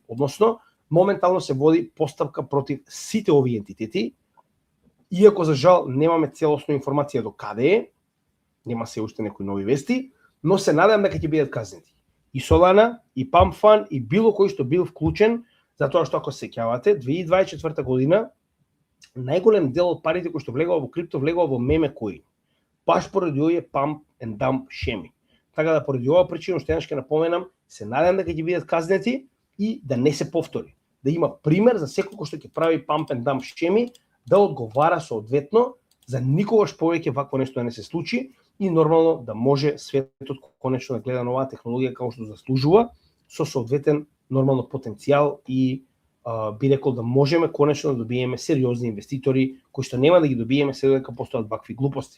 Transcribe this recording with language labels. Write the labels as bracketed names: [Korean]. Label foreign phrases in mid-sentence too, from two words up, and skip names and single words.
[Macedonian] Односно, моментално се води постапка против сите овие ентитети, иако за жал немаме целосна информација до каде е, нема се уште некои нови вести, но се надевам дека ќе бидат казнети. И Solana, и Pump Fund, и било кој што бил вклучен, затоа што ако се сеќавате, 2024 година најголем дел од парите кои што влегува во крипто влегува во меме коини. Баш поради овие [English] pump and dump [Macedonian] шеми. Така да поради оваа причина, уште еднаш ќе напоменам, се надевам дека ќе бидат казнети и да не се повтори. Да има пример за секој кој што ќе прави [English] pump and dump [Macedonian] шеми, да одговара соодветно, за никогаш повеќе вакво нешто да не се случи и нормално да може светот конечно да гледа на оваа технологија како што заслужува, со соодветен нормално потенцијал и би рекол да можеме конечно да добиеме сериозни инвеститори кои што нема да ги добиеме се додека постојат вакви глупости.